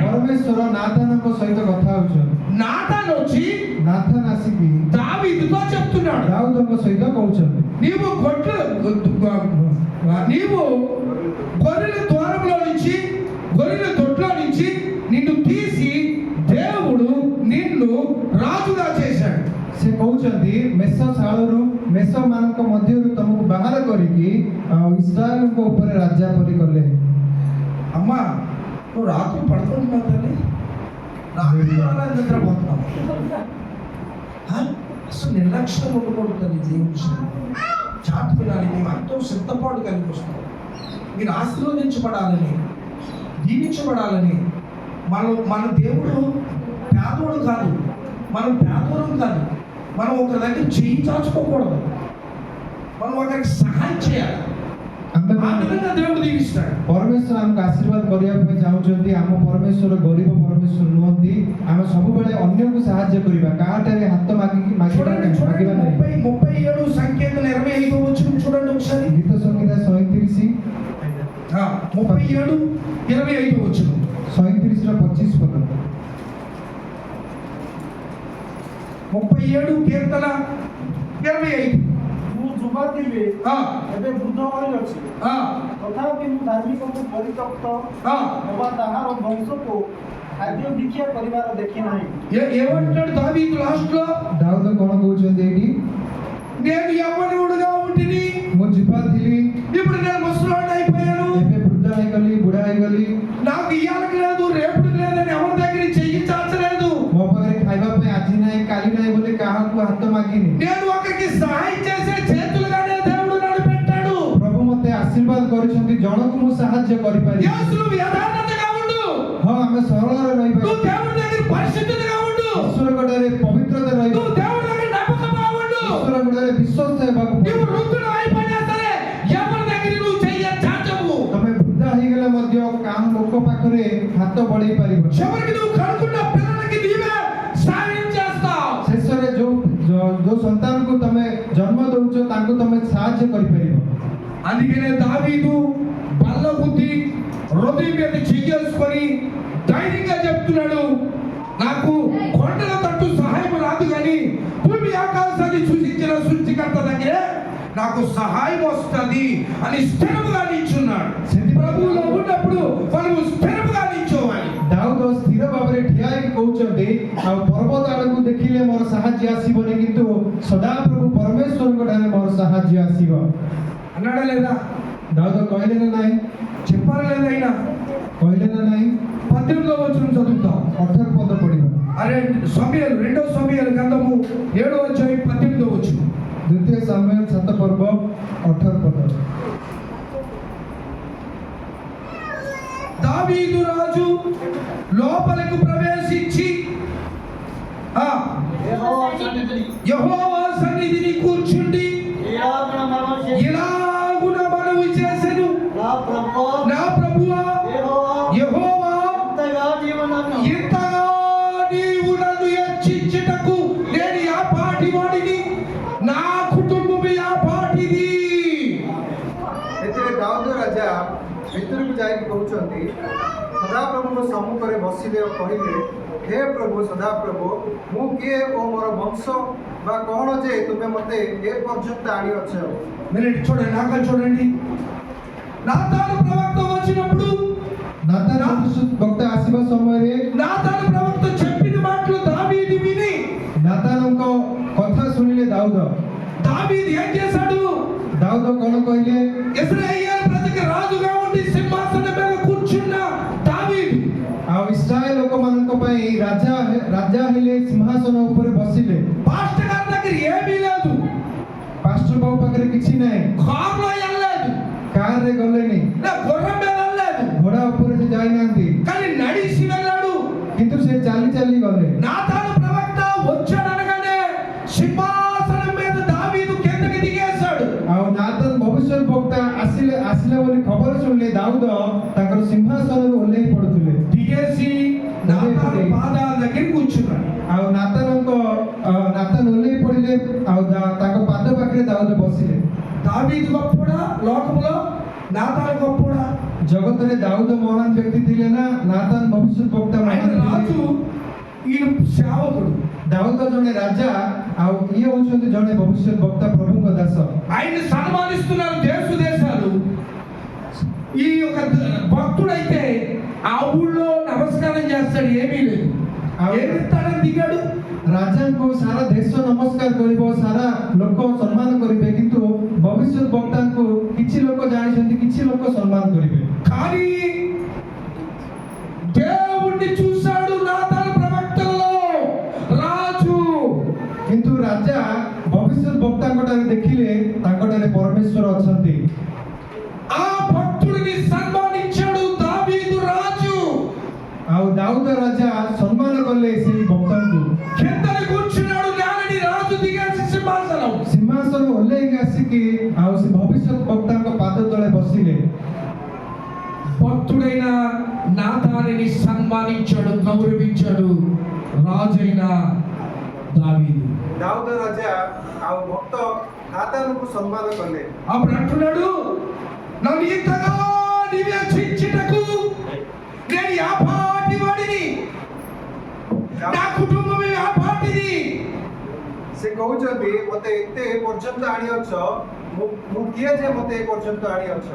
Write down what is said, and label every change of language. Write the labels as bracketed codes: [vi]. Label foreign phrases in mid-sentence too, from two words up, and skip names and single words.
[or] ପରମେଶ୍ୱର ନାଥାନଙ୍କ ସହିତ କଥା ହେଉଛନ୍ତି। [te] నాతాను వచ్చి [or] ନାଥାନ ଆସିକି [te] దావీదుతో చెప్తున్నాడు, [or] ଦାଉଦଙ୍କ ସହିତ କହୁଛନ୍ତି, [te] నీవు గొర్రెల ద్వారంలో నుంచి గొర్రెల దొడ్లో నుంచి నిన్ను తీసి దేవుడు నిన్ను రాజుగా చేశాడు. [or] ସେ କହୁଛନ୍ତି ମେଷ ଶାଳରୁ ମେଷମାନଙ୍କ ମଧ୍ୟରୁ ତମକୁ ବାହାର କରିକି ଇସ୍ରାଏଲଙ୍କ ଉପରେ ରାଜା ପରି କଲେ। [te] అమ్మా నువ్వు రాత్రి పడుకుంటున్నావు తల్లి, రాత్రి అలా నిద్రపోతున్నావు. అసలు నిర్లక్ష్యం ఉండకూడదు తల్లి. దేవుడి చాటు వినాలి, మేము ఎంతో సిద్ధపాటు కలిగి వస్తాం. మీరు ఆశీర్వదించబడాలని, దీవించబడాలని. మన దేవుడు పేదోడు కాదు, మనం పేదోడు కాదు. మనం ఒకరి దగ్గర చెయ్యి చాచుకోకూడదు, మనం ఒకరికి సహాయం చేయాలి. ఆ విధంగా దేవుడు దీవిస్తాడు. [or] ପରମେଶ୍ୱର ଆମକୁ ଆଶୀର୍ବାଦ କରିବା ପାଇଁ ଚାହୁଁଛନ୍ତି। ଆମ ପରମେଶ୍ୱର ଗରିବ ପରମେଶ୍ୱର ନୁହନ୍ତି। ଆମେ ସବୁବେଳେ ଅନ୍ୟକୁ ସାହାଯ୍ୟ କରିବା, କାହାଠାରେ ହାତ ମାଗିବା ନାହିଁ। [te] 37 సంఖ్యలు 25 వచనం చూడండి ఒకసారి. [or] ଗୀତ ସଂହିତା 37 [te] 37 25 వచనం. [or] 37 ର 25 ପଦ। [te] 37 కీర్తన 25. [or] ମୁଁ ଯୁବା ଥିଲି, ଏବେ ବୃଦ୍ଧ ହୋଇଅଛି, ତଥାପି ମୁଁ ଧାର୍ମିକଙ୍କୁ ପରିତ୍ୟକ୍ତ ଅବା ତାହାର ବଂଶକୁ ଖାଦ୍ୟ ଭିକ୍ଷା କରିବାର ଦେଖି ନାହିଁ। [te] ఏమంటాడు దావీదు లాస్ట్ లో? [or] ଦାଉଦ କଣ କହୁଛନ୍ତି ଏଇଠି? [te] నేను యవ్వనుడుగా ఉంటిని, [or] ମୁଁ ଯୁବା ଥିଲି, [te] ఇప్పుడు నేను ముసలోడిని అయిపోయాను. [or] ଏବେ ବୃଦ୍ଧ ହେଇଗଲି, ବୁଢା ହେଇଗଲି। [te] నాకు ఇయ్యాలకు లేదు, రేపుడికి లేదని ఎవరి దగ్గర చెయ్యి చాచలేదు. [or] ମୋ ପାଖରେ ଖାଇବା ପାଇଁ ଆଜି ନାହିଁ, କାଲି ନାହିଁ ବୋଲି କାହାକୁ ହାତ ମାଗିନି। [te] నేను ఒకరికి సహాయం చేసే చేతులుగానే దేవుడు నన్ను పెట్టాడు. [or] ପ୍ରଭୁ ମୋତେ ଆଶୀର୍ବାଦ କରିଛନ୍ତି, ଜଣକୁ ମୁଁ ସାହାଯ୍ୟ କରିପାରିବି। [te] యేసును యథార్థతగా ఉండు, [or] ହଁ ଆମେ ସରଳରେ ରହିବା, [te] నువ్వు దేవుడి దగ్గర పరిశుద్ధతగా ఉండు, [or] ଈଶ୍ୱରଙ୍କଠାରେ ପବିତ୍ରତା ରହିବା, [te] నువ్వు దేవుడి దగ్గర నమ్మకంగా ఉండు. [or] ଈଶ୍ୱରଙ୍କଠାରେ ବିଶ୍ୱସ୍ତ ହେବାକୁ [te] నువ్వు [or] ପଡ଼ିବ। [te] వృద్ధుడు అయిపోయినా సరే ఎవరి దగ్గర నువ్వు చెయ్యి చాచవు. [or] ତମେ ବୃଦ୍ଧ ହେଇଗଲେ ମଧ୍ୟ କାହା ଲୋକ ପାଖରେ ହାତ ବଢେଇ ପାରିବ। [te] చివరికి నువ్వు కడుకున్న పిల్లలకి నీవే సహాయం చేస్తావు. [or] ଶେଷରେ ଯୋଉ ସନ୍ତାନକୁ ତମେ ଜନ୍ମ ଦଉଛ ତାଙ୍କୁ ତମେ ସାହାଯ୍ୟ କରିପାରିବ। [te] అందుకనే దావీదు బల్ల బుద్ధి హృదయం మీద చెయ్యేసుకొని ధైర్యంగా చెప్తున్నాడు, నాకు కొండల తట్టు సహాయం రాదు కానీ భూమి ఆకాశాన్ని సృష్టించిన సృష్టికర్త దగ్గరే నాకు సహాయం వస్తుంది అని స్థిరముగా నిల్చున్నాడు. ప్రభువులో ఉన్నప్పుడు మనము స్థిరముగా నిల్చోవాలి. [or] ଦାଉଦ ସ୍ଥିର ଭାବରେ ଠିଆ ହେଇକି କହୁଛନ୍ତି, ଆଉ ପର୍ବତ ଆଡକୁ ଦେଖିଲେ ମୋର ସାହାଯ୍ୟ ଆସିବନି, କିନ୍ତୁ ସଦାପ୍ରଭୁ ପରମେଶ୍ୱରଙ୍କ ଠାରେ ମୋର ସାହାଯ୍ୟ ଆସିବ। [te] అన్నాడా లేదా? [or] ଦାଉଦ କହିଲେ ନା ନାହିଁ? [te] చెప్పారా లేదా? అయినా [or] କହିଲେ ନା ନାହିଁ? [te] 18వ వచనం చదువుతాం. [or] 18 ପଦ ପଢିବା। [te] అరే సమూయేలు 2వ సమూయేలు గ్రంథము 7వ అధ్యాయం 18వ వచనం. [or] ଦ୍ୱିତୀୟ ସାମୁଏଲ 7 ପର୍ବ 18 ପଦ। [te] దావీదు రాజు లోపలకు ప్రవేశించి యెహోవా సన్నిధిని కూర్చుండి ఇలాగున మనవి చేసెను, నా ప్రభువా యెహోవా, ఇంతగా నీవు నన్ను హెచ్చించుటకు నేను యా పాటి వాడిని, నా కుటుంబము యా పాటిది. [or] ଏଥିରେ ଦାଉଦ ରାଜା ଭିତରକୁ ଯାଇକି କହୁଛନ୍ତି, ସଦାପ୍ରଭୁଙ୍କ ସମ୍ମୁଖରେ ବସିଲେ ଓ କହିଲେ, ହେ ପ୍ରଭୁ ସଦାପ୍ରଭୁ, ମୁଁ କିଏ ଓ ମୋର ବଂଶ ବା କଣ ଯେ ତୁମେ ମୋତେ ଏ ପର୍ଯ୍ୟନ୍ତ ଆଣିଅଛ? [te] మినిట్ చూడండి, నాక చూడండి. నాతాను ప్రవక్త వచ్చినప్పుడు [or] ନାତାନ ବକ୍ତା ଆସିବା ସମୟରେ [te] నాతాను ప్రవక్త చెప్పిన మాటలు దావీదు విని [or] ନାତାନଙ୍କ କଥା ଶୁଣିଲେ ଦାଉଦ [te] ఏం చేశాడు? [or] ଦାଉଦ କଣ କହିଲେ? [te] ఇశ్రాయేలు ప్రజకి రాజుగా ఉండి సింహాసనం మీద కూర్చున్న దావీదు [or] ଆଉ ଇସ୍ରାଏଲ ଲୋକମାନଙ୍କ ପାଇଁ ରାଜା ହେଲେ, ସିଂହାସନ ଉପରେ ବସିଲେ। [te] పాస్టర్ గారి దగ్గర ఏమీ లేదు, [or] ପାଷ୍ଟର ବାବୁ ପାଖରେ କିଛି ନାହିଁ, [te] కారులో వెళ్ళలేదు, [or] କାରରେ ଗଲେନି, [te] నా గుర్రం మీద వెళ్ళలేదు, [or] ଘୋଡ଼ା ଉପରେ ସେ ଯାଇନାହାନ୍ତି, [te] కానీ నడిచి వెళ్ళాడు. [or] କିନ୍ତୁ ସେ ଚାଲି ଚାଲି ଗଲେ। [te] నాతాను ప్రవక్త వచ్చాడనగానే సింహాసనం మీద దావీదు కిందకి దిగేశాడు. [or] ଆଉ ନାତାନ ଭବିଷ୍ୟତ ବକ୍ତା ଆସିଲା ବୋଲି ଖବର ଶୁଣିଲେ ଦାଉଦ ତାଙ୍କର ସିଂହାସନରୁ ଓହ୍ଲେଇ ପଡୁଥିଲେ। [te] దిగేసి నాతాను పాదాల దగ్గర కూర్చున్నాడు. [or] ଆଉ ନାତାନ ଓହ୍ଲେଇ ପଡିଲେ, ଆଉ ତାଙ୍କ ପାଦ ପାଖରେ ଦାଉଦ ବସିଲେ। [te] దావీదు గొప్పోడా లోకములో నాతాను గొప్పోడా? [or] ଜଗତରେ ଦାଉଦ ମହାନ ବ୍ୟକ୍ତି ଥିଲେ ନା ନାତାନ ଭବିଷ୍ୟତ ବକ୍ତା [te] ఆయన [or] ମହାନ [te] రాజు, [or] ଥିଲେ? [te] ఈయన సేవకుడు. [or] ଦାଉଦ ଜଣେ ରାଜା ଆଉ ଇଏ ହଉଛନ୍ତି ଜଣେ ଭବିଷ୍ୟତ ବକ୍ତା ପ୍ରଭୁଙ୍କ ଦାସ। [te] ఆయన్ని సన్మానిస్తున్నారు దేశాలు. ఈ యొక్క భక్తుడైతే ఆ ఊళ్ళో నమస్కారం చేస్తాడు, ఏమీ లేదు. ఏమిస్తాడని దిగాడు? [or] ରାଜାଙ୍କୁ ସାରା ଦେଶ ନମସ୍କାର କରିବ, ସାରା ଲୋକ ସମ୍ମାନ କରିବେ, କିନ୍ତୁ ଭବିଷ୍ୟତ ବକ୍ତାଙ୍କୁ କିଛି ଲୋକ ଜାଣିଛନ୍ତି, କିଛି ଲୋକ ସମ୍ମାନ କରିବେ। [te] కానీ దేవుణ్ణి చూశాడు నాతాను ప్రవక్తలలో రాజు. [or] କିନ୍ତୁ ରାଜା ଭବିଷ୍ୟତ ବକ୍ତାଙ୍କ ଠାରେ ଦେଖିଲେ ତାଙ୍କ ଠାରେ ପରମେଶ୍ୱର ଅଛନ୍ତି। [te] ఆ భక్తుడిని సన్మానించాడు దావీదు రాజు. [or] ଆଉ ଦାଉଦ ରାଜା ସମ୍ମାନ କଲେ ସେଇ ବକ୍ତାଙ୍କୁ। [te] కిందన కూర్చున్నాడు, నేలని రాజు దిగేసి సింహాసనం. [or] ସିଂହାସନ ଓହ୍ଲେଇକି ଆସିକି ଆଉ ସେ ଭବିଷ୍ୟତ ବକ୍ତାଙ୍କ ପାଦ ତଳେ ବସିଲେ। [te] భక్తుడైన నాతానిని సన్మానించాడు, గౌరవించాడు రాజైన దావీదు. [or] ଦାଉଦ ରାଜା ଆଉ ଭକ୍ତ ନାତାନଙ୍କୁ ସମ୍ମାନ କଲେ। [te] అప్పుడు అంటున్నాడు, నన్ను ఇంతగా నివేచించుటకు నేను యాపాటి వాడిని, నా కుటుంబమే యాపాటిది. [or] ସେ କହୁଛନ୍ତି ମତେ ଏତେ ପର୍ଯ୍ୟନ୍ତ ଆଣିଅଛ, ମୁଁ କିଏ ଯେ ମତେ ଏ ପର୍ଯ୍ୟନ୍ତ ଆଣିଅଛ?